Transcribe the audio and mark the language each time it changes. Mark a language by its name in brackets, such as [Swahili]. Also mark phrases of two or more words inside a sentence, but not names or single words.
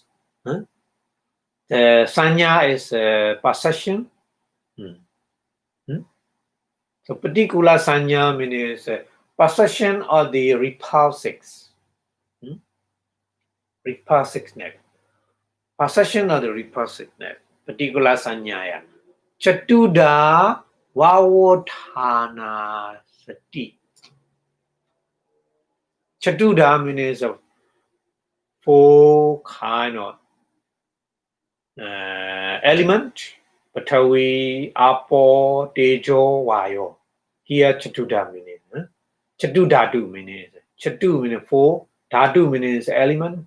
[English] The Sanya is possession. So [Pali] Patikula Sanya [English] means possession of the repulsives. Repulsiveness. Possession of the repulsiveness. [Pali] Patikula Sanyaya. Chatuda Vavotana Sati. [English] Chatuda means 4 kind of element. [Pali] Patavi, Apo, Tejo, Vayo. [English] Here Chatuda means. Chatudhatu means. Chatu means 4. Dhatu means element.